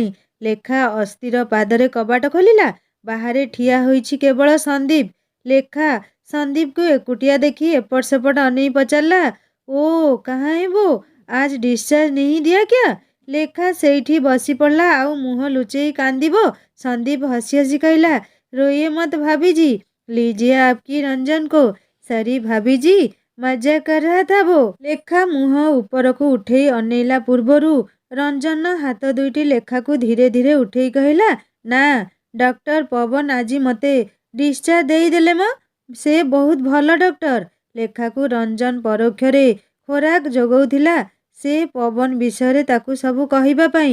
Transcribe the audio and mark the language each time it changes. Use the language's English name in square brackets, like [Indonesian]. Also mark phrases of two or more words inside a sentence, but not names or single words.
[Odia] ଲେଖା ଅସ୍ଥିର ପାଦରେ କବାଟ ଖୋଲିଲା। ବାହାରେ ଠିଆ ହୋଇଛି କେବଳ ସନ୍ଦୀପ। ଲେଖା ସନ୍ଦୀପକୁ ଏକୁଟିଆ ଦେଖି ଏପଟ ସେପଟ ଅନେଇ ପଚାରିଲା, ଓ କାହା ହେବୋ? [Hindi] आज डिस्चार्ज नहीं दिया क्या? [Odia] ଲେଖା ସେଇଠି ବସି ପଡ଼ିଲା ଆଉ ମୁହଁ ଲୁଚେଇ କାନ୍ଦିବ। ସନ୍ଦୀପ ହସି ହସି କହିଲା, [Hindi] रोइए मत भाभी जी, लीजिए आपकी रंजन को। सरी भाभी जी, मजा कर रहा था वो। [Odia] ଲେଖା ମୁହଁ ଉପରକୁ ଉଠେଇ ଅନେଇଲା ପୂର୍ବରୁ ରଞ୍ଜନ ହାତ ଦୁଇଟି ଲେଖାକୁ ଧୀରେ ଧୀରେ ଉଠେଇ କହିଲା, ନା, ଡକ୍ଟର ପବନ ଆଜି ମତେ ଡିସଚାର୍ଜ ଦେଇଦେଲେ ମ। ସେ ବହୁତ ଭଲ ଡକ୍ଟର। ଲେଖାକୁ ରଞ୍ଜନ ପରୋକ୍ଷରେ ଖୋରାକ ଯୋଗଉଥିଲା ସେ ପବନ ବିଷୟରେ ତାକୁ ସବୁ କହିବା ପାଇଁ।